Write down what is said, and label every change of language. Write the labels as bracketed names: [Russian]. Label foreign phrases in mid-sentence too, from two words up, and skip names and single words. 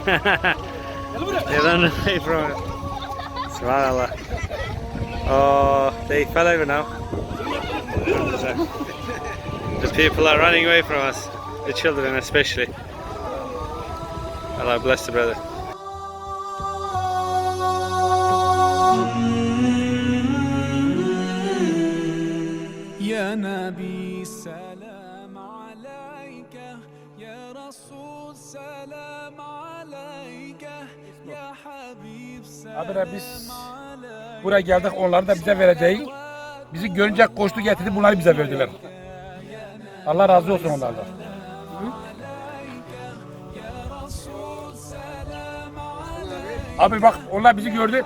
[English] They run away from him. Subhanallah. Oh, they fell over now. The people are running away from us, the children especially. Allah bless the brother. [Arabic] يا نبي سلام عليك يا رسول سلام عليك يا حبيب [Turkish] Abi biz buraya geldik, onları da bize vereceği. Bizi görünce koştu getirdi, bunları bize verdiler. Allah razı olsun onlardan. Abi bak, onlar bizi gördü.